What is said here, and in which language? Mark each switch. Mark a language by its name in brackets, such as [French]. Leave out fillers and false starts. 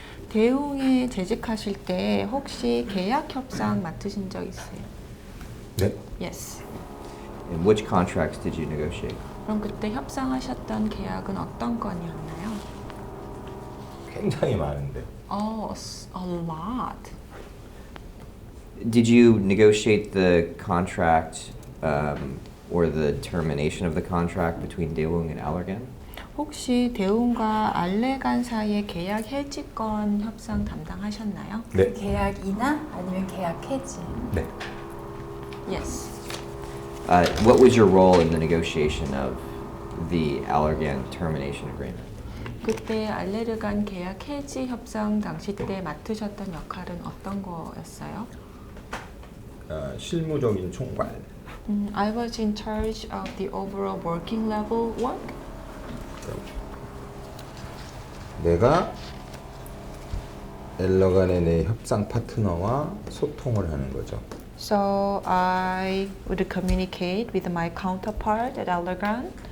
[Korean] 대웅에 재직하실 때 혹시 계약 협상 맡으신 적 있어요? 네. [English] Yes. And which contracts did you negotiate? [Korean] 그럼 그때 협상하셨던 계약은 어떤 건이었나요? 굉장히 많은데. [English] Oh, a lot. Did you negotiate the contract or the termination of the contract between Daewoo and Allergan? [Korean] 혹시 대웅과 알레간 사이의 계약 해지권 협상 담당하셨나요? 네. 계약이나 아니면 계약 해지. 네. [English] Yes. What was your role in the negotiation of the Allergan termination agreement? [Korean] 그때 알레르간 계약 해지 협상 당시 때 맡으셨던 역할은 어떤 거였어요? 실무적인 총괄. [English] I was in charge of the overall working level work. [Korean] 내가 엘러간의 내 협상 파트너와 소통을 하는 거죠. [English] So I would communicate with my counterpart at Allergan.